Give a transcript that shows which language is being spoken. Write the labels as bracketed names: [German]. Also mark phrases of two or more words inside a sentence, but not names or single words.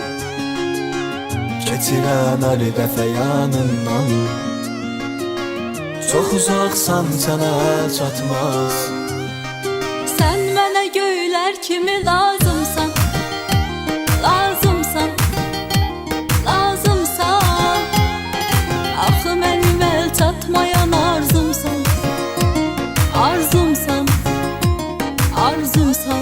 [Azerbaijani] Geçirem her dəfə yanından. [Turkish] Çok uzaksan sana çatmaz. [Azerbaijani] Sen mənə göylər kimi lazımsan, lazımsan, lazımsan. Axı mənim əl çatmayan arzumsan, arzumsan, arzumsan.